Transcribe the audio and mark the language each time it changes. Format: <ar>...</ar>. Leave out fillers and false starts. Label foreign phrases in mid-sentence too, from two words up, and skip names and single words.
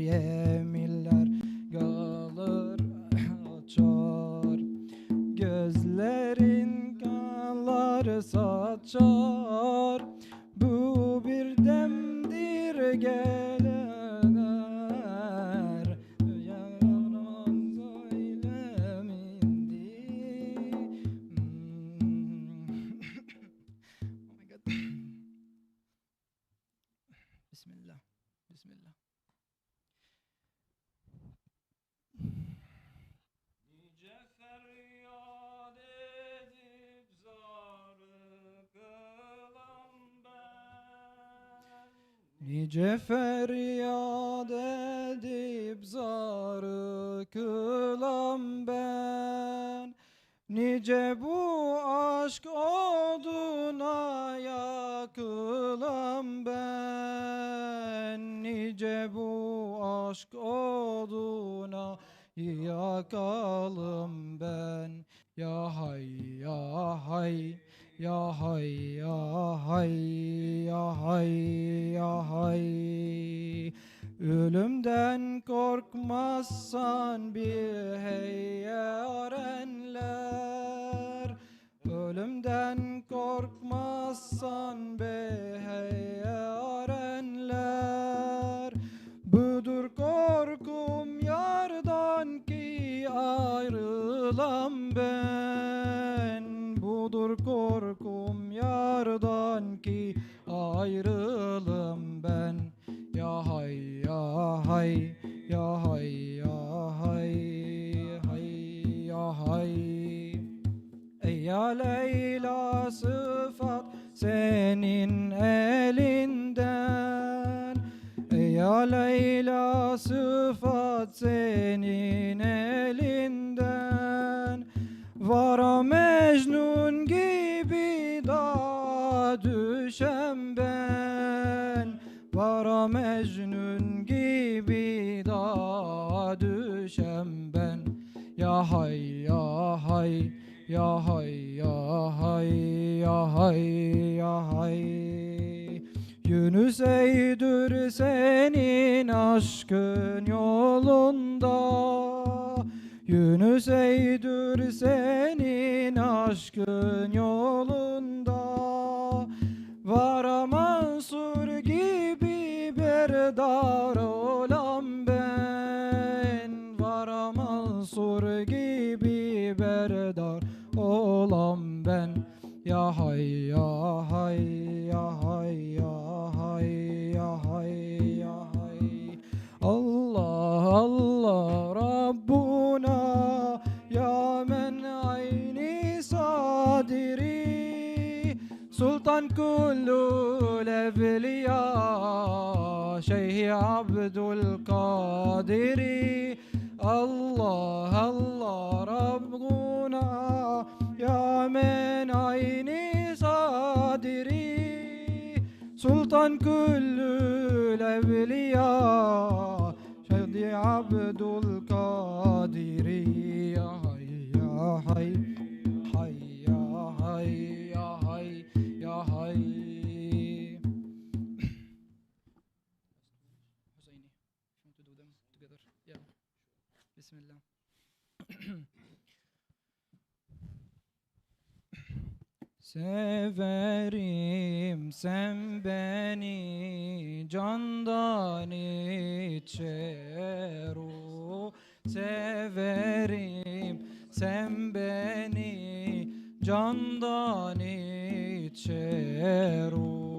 <tr>Yeminler kalır açar, gözlerin kanlar saçar. Bu bir demdir gelenler, yalan söylemindi.</tr> <en>Oh my God.</en> <tr>Bismillah. Bismillah. Nice feryat edip zarı kılan ben. Nice feryat edip zarı kılan ben, nice bu aşk oduna yakılan ben, nice bu aşk oduna yakalım ben. Ya hay ya hay, ya hay ya hay, ya hay ya hay. Ölümden korkmazsan bir hey yarenler, ölümden korkmazsan be hey yarenler. Budur korkum yardan ki ayrılam ben, budur korkum yardan ki ayrılım ben. Ya hay ya hay, ya hay ya hay, hay ya hay. Ey ya Leyla sıfat senin elinden, ey ya Leyla sıfat senin elinden. Vara Mecnun gibi da düşem ben, vara Mecnun gibi da düşem ben. Ya hay ya hay, ya hay ya hay, ya hay ya hay. Yunus eydür senin aşkın yolunda, Yunus eydür senin aşkın yolunda. Vara Mansur gibi berdar olam ben, vara Mansur gibi berdar olam ben. Ya hay ya hay, ya hay ya hay, ya hay ya hay. Allah Allah Rabbuna ya men ayni sadiri, Sultan kullul evliya Şeyh Abdul Kadiri. Allah Allah Rabbuna ya men ayni sadiri, Sultan kullul evliya Şeyh Abdul Kadiri. Ya hay ya hay, hay ya hay, ya hay ya hay. Hüseyni,</tr> <en>want to do them together? Yeah.</en> <tr>Bismillah. Severim sen beni candan içer o, severim sen beni candan içer o.</tr>